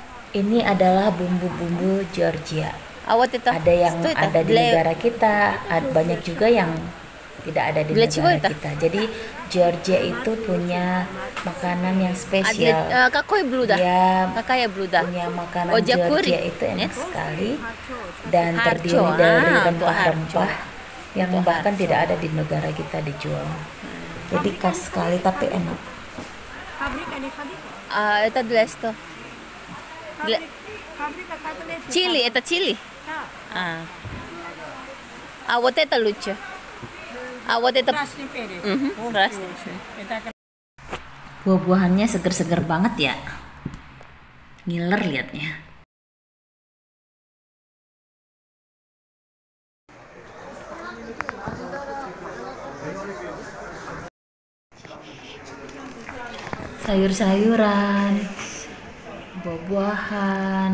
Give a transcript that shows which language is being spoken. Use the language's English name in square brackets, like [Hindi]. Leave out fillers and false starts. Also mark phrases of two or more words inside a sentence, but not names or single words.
[Indonesian] Ini adalah bumbu-bumbu Georgia. [Russian] А вот это [Indonesian] Ada yang [Russian] что это? [Indonesian] ada di [Russian] Для- [Indonesian] negara kita, banyak juga yang tidak ada di [Russian] Для чего [Indonesian] negara [Russian] это? [Indonesian] kita. Jadi Georgia itu punya makanan yang [Russian] А [Indonesian] spesial. [Russian] какое блюдо? [Indonesian] Dia [Russian] Какая блюдо? [Indonesian] punya makanan [Russian] Ojakuri? [Indonesian] Georgia itu enak sekali dan [Russian] Harco, [Indonesian] terdiri dari untuk rempah-rempah yang Untuk bahkan harco. tidak ada di negara kita dijual. Jadi khas sekali tapi enak. [Russian] Фабрика, не фабрика. А это для что? Для... Фабрика котлет. Чили, это чили? Да. А вот это лучше. А вот это... Красный перец. красный. Это [Indonesian] Buah-buahannya seger-seger banget ya. Ngiler liatnya. Sayur-sayuran, buah-buahan.